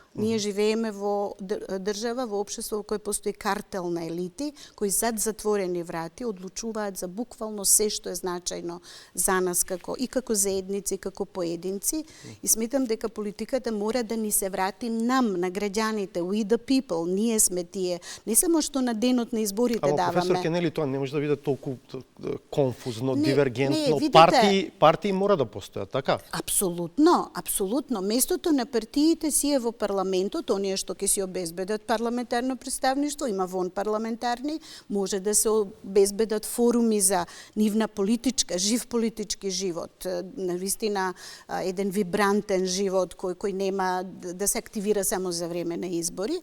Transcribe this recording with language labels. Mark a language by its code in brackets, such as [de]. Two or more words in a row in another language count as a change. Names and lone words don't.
[mk] Ние живееме во држава, во општество во кој постои картел на елити, кои зад затворени врати одлучуваат за буквално се што е значајно за нас како заедници, како поединци. И сметам дека политиката мора да ни се врати нам, на граѓаните, [en] we the people, [mk] ние сме тие. Не само што на денот на изборите даваме. Ама, професор Кенели, тоа не може да биде толку конфузно, дивергентно. Видите, партии мора да постојат, така? Апсолутно, апсолутно. Местото на партиите си е во парламентот, оние што ќе си обезбедат парламентарно представништво, има вон парламентарни, може да се обезбедат форуми за нивна политичка, жив политички живот, навистина еден вибрантен живот кој нема да се активира само за време на избори.